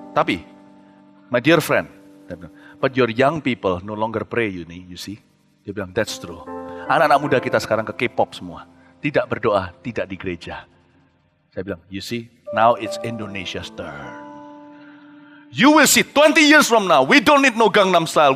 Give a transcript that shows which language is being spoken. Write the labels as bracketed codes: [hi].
[en] Tapi, my dear friend, but your young people no longer pray, you see. [id] Dia bilang, that's true. Anak-anak muda kita sekarang ke K-pop semua. Tidak berdoa, tidak di gereja. [en] Saya bilang, you see, now it's Indonesia's turn. You will see 20 years from now, we don't need no Gangnam Style.